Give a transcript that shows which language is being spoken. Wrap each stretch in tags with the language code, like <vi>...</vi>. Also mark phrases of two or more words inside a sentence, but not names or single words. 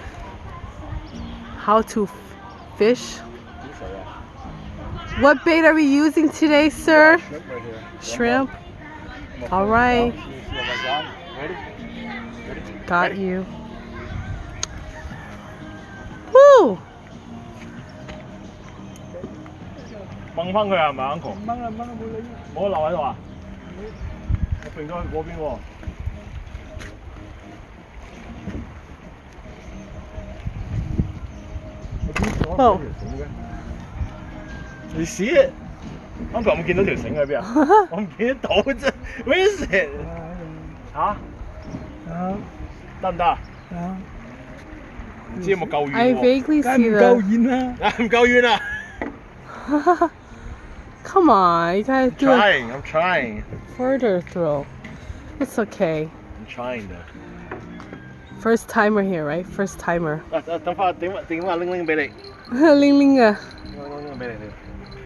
<en>How to fish. What bait are we using today, sir? Shrimp right here. Shrimp. All right. Ready? Got you. Woo!</en> <yue>掹翻佢係咪 ，Uncle？掹啦，冇留喺度啊！我揈咗去嗰邊喎。哦。你試？Uncle 有冇見到條繩喺邊啊？我唔見得到啫。</yue> <en>Where is it？</en> <yue>嚇？得唔得啊？唔知有冇夠遠喎？</yue> <en>I vaguely see the.</en> <yue>唔夠遠啊！</yue> <en>Come on, you gotta do it I'm trying. further through. It's okay. I'm trying 的。 First timer here, right? First timer.</en> <yue>等翻點話拎俾你。拎拎啊！拎俾你。</yue>